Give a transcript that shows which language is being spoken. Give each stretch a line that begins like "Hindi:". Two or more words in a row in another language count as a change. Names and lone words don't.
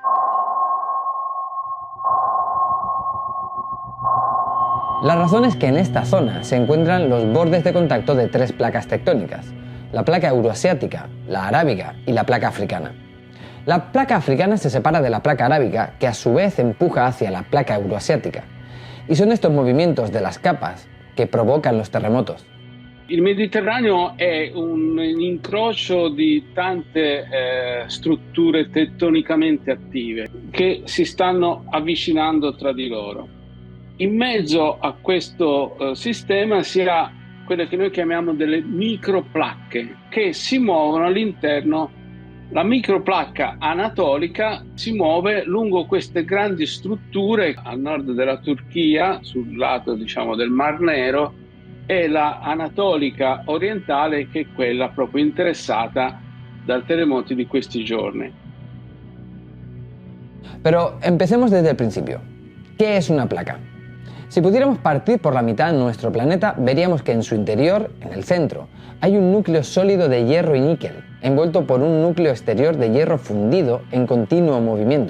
Spanish: La razón es que en esta zona se encuentran los bordes de contacto de tres placas tectónicas, la placa euroasiática, la arábiga y la placa africana. La placa africana se separa de la placa arábiga, que a su vez empuja hacia la placa euroasiática, y son estos movimientos de las capas
Italian: che provocano
Spanish: los terremotos.
Italian: Il Mediterraneo è un incrocio di tante strutture tettonicamente attive che si stanno avvicinando tra di loro. In mezzo a questo sistema si ha quelle che noi chiamiamo delle microplacche che si muovono all'interno. La microplacca anatolica si muove lungo queste grandi strutture a nord della Turchia, sul lato diciamo del Mar Nero, e la anatolica orientale, che è quella proprio interessata dal terremoto di questi giorni.
Spanish: Pero empecemos desde el principio. ¿Qué es una placa? Si pudiéramos partir por la mitad nuestro planeta, veríamos que en su interior, en el centro, hay un núcleo sólido de hierro y níquel, envuelto por un núcleo exterior de hierro fundido en continuo movimiento.